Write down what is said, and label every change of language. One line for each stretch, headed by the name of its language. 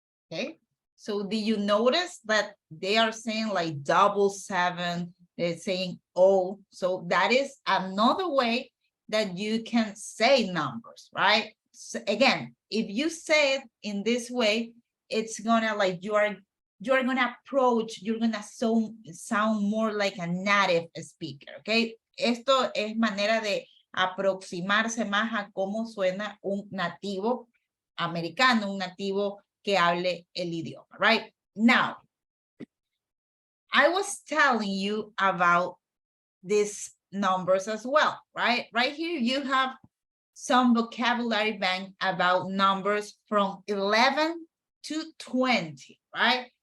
English: Okay, so do you notice that they are saying like 77, they're saying oh, so that is another way that you can say numbers, right? So again, if you say it in this way, it's gonna like you're gonna approach, you're gonna sound more like a native speaker, okay?
Spanish: Esto es manera de aproximarse más a cómo suena un nativo americano, un nativo que hable el idioma,
English: right? Now, I was telling you about these numbers as well, right? Right here, you have some vocabulary bank about numbers from 11 to 20, right?